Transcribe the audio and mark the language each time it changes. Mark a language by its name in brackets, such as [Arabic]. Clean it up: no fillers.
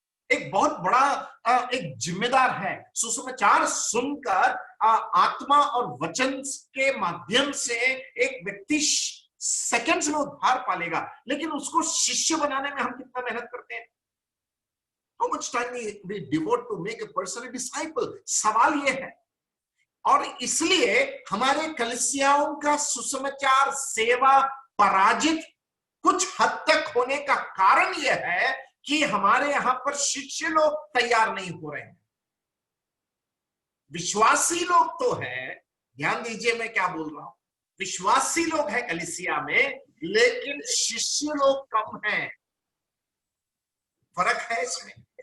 [Hindi] एक बहुत बड़ा एक जिम्मेदार है। सुसमाचार सुनकर आत्मा और वचन के माध्यम से एक व्यक्ति सेकंड्स में उद्धार पालेगा, लेकिन उसको शिष्य बनाने में हम कितना मेहनत करते हैं? [English] How much time we devote to make a person a disciple? [Hindi] सवाल ये है। और इसलिए हमारे कलीसियाओं का सुसमाचार सेवा पराजित कुछ हद तक होने का कारण यह है कि हमारे यहां पर शिष्य लोग तैयार नहीं हो रहे हैं। विश्वासी लोग तो है, ध्यान दीजिए मैं क्या बोल रहा हूं, विश्वासी लोग हैं कलीसिया में, लेकिन शिष्य लोग कम हैं। फर्क है इसमें।